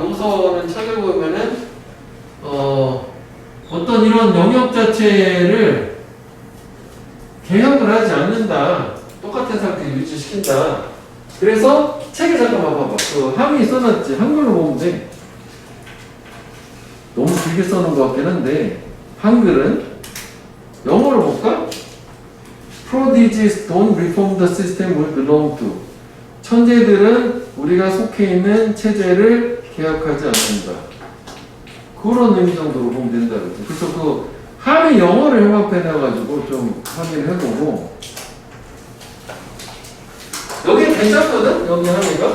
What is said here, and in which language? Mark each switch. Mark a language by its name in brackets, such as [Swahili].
[Korean] 여기서는 찾아보면은 어떤 이런 영역 자체를 개혁을 하지 않는다. 똑같은 상태 유지시킨다. 그래서 책에 잠깐 봐봐. 그 함의 써놨지. 한글로 보면 돼. 너무 길게 써놓은 것 같긴 한데 한글은 영어로 볼까? [English] Prodigies don't reform the system we belong to. [Korean] 천재들은 우리가 속해 있는 체제를 개혁하지 않는다. 그런 의미 정도로 보면 된다. 그래서 그 함의 영어를 융합해놔가지고 좀 확인을 해보고, 여기 괜찮거든? 여기 함의가.